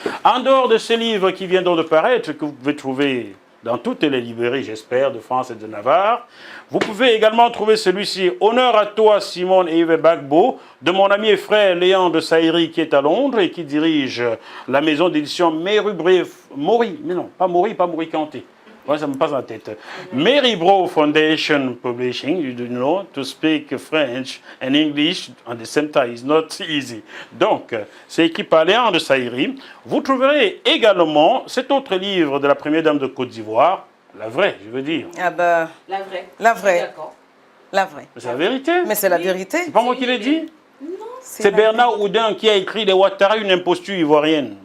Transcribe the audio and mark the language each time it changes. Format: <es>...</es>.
<fr>En dehors de ce livre qui vient donc de paraître, que vous pouvez trouver dans toutes les librairies, j'espère, de France et de Navarre, vous pouvez également trouver celui-ci, Honneur à toi, Simone Eive Gbagbo, de mon ami et frère Léon de Saïri, qui est à Londres et qui dirige la maison d'édition Maury Kanté. Ouais, ça me passe en tête.</fr> <en>Mary Bro Foundation Publishing, you do know, to speak French and English at the same time is not easy.</en> <fr>Donc, c'est écrit par Léon de Saïri. Vous trouverez également cet autre livre de la première dame de Côte d'Ivoire, la vraie, je veux dire. Ah bah, La vraie. la vraie. D'accord. La vraie. C'est la vérité. Mais c'est la vérité. C'est pas moi qui l'ai dit. C'est C'est la Bernard Houdin qui a écrit Les Ouattara, une imposture ivoirienne.</fr>